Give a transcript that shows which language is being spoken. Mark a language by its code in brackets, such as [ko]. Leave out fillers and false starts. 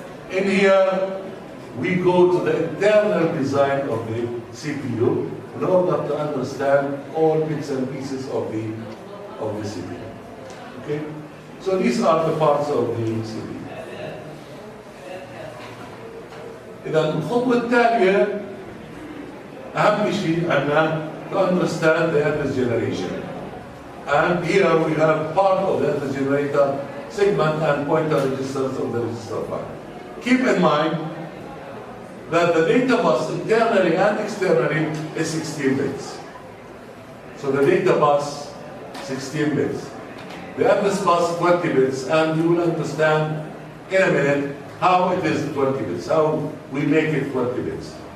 [en] In here, we go to the internal design of the CPU in order to understand all bits and pieces of the CPU. Okay? So these are the parts of the CPU. [ar] إذا الخطوة التالية أهم شيء عندنا [en] to understand the address generation. And here we have part of the address generator segment and pointer registers of the register file. Keep in mind that the data bus internally and externally is 16 bits. So the data bus 16 bits. The address bus 20 bits, and you will understand in a minute how it is 20 bits, how we make it 20 bits.